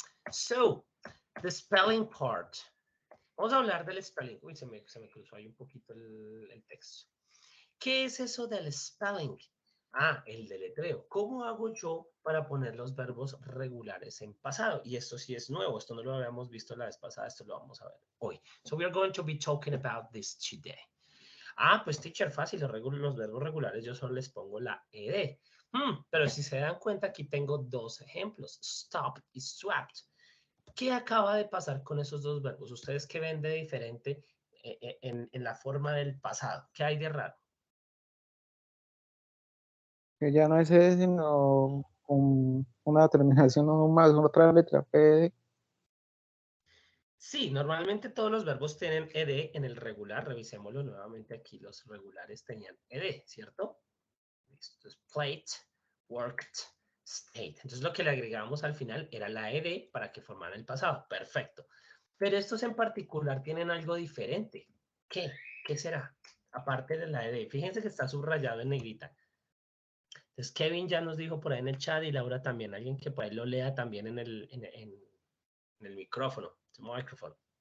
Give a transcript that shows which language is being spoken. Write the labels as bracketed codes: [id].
[en] So, the spelling part. [es] Vamos a hablar del spelling. Uy, se me cruzó ahí un poquito el texto. ¿Qué es eso del spelling? Ah, el deletreo. ¿Cómo hago yo para poner los verbos regulares en pasado? Y esto sí es nuevo. Esto no lo habíamos visto la vez pasada. Esto lo vamos a ver hoy. [en] So we are going to be talking about this today. [es] Ah, pues teacher, fácil. Los verbos regulares yo solo les pongo la ed. Pero si se dan cuenta, aquí tengo dos ejemplos. Stop y swapped. ¿Qué acaba de pasar con esos dos verbos? ¿Ustedes qué ven de diferente en la forma del pasado? ¿Qué hay de raro? Que ya no es ese, sino con una terminación no más, otra letra, P. Sí, normalmente todos los verbos tienen ed en el regular. Revisémoslo nuevamente aquí. Los regulares tenían ed, ¿cierto? Esto es played, worked, stayed. Entonces lo que le agregamos al final era la ed para que formara el pasado. Perfecto. Pero estos en particular tienen algo diferente. ¿Qué? ¿Qué será? Aparte de la ed. Fíjense que está subrayado en negrita. Entonces Kevin ya nos dijo por ahí en el chat y Laura también. Alguien que por ahí lo lea también en el micrófono. Microphone.